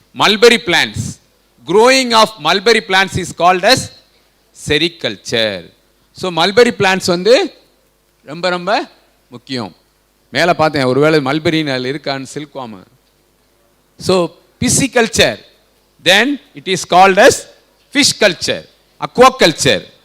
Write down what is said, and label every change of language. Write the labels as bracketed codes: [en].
[en] Mulberry plants, growing of mulberry plants is called as sericulture. So mulberry plants [ta] வந்து ரொம்ப ரொம்ப முக்கியம். மேலே பார்த்தேன், ஒருவேளை மல்பெரின்னு அதில் இருக்கான்னு silkworm. [en] So pisciculture, then it is called as fish culture, aquaculture.